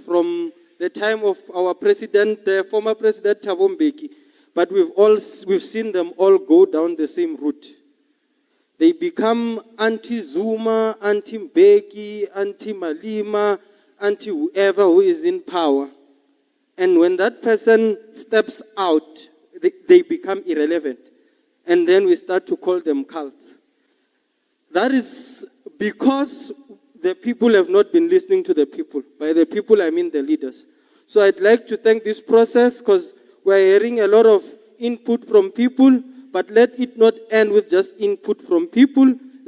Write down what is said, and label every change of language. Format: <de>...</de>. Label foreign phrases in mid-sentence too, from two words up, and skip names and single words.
<en>from the time of our president, the former president Thabo Mbeki, but we've seen them all go down the same route. They become anti-Zuma, anti-Mbeki, anti-Malima, anti-whoever who is in power. And when that person steps out, they become irrelevant. And then we start to call them cults. That is because the people have not been listening to the people. By the people, I mean the leaders. So I'd like to thank this process, because we're hearing a lot of input from people, but let it not end with just input from people.</en>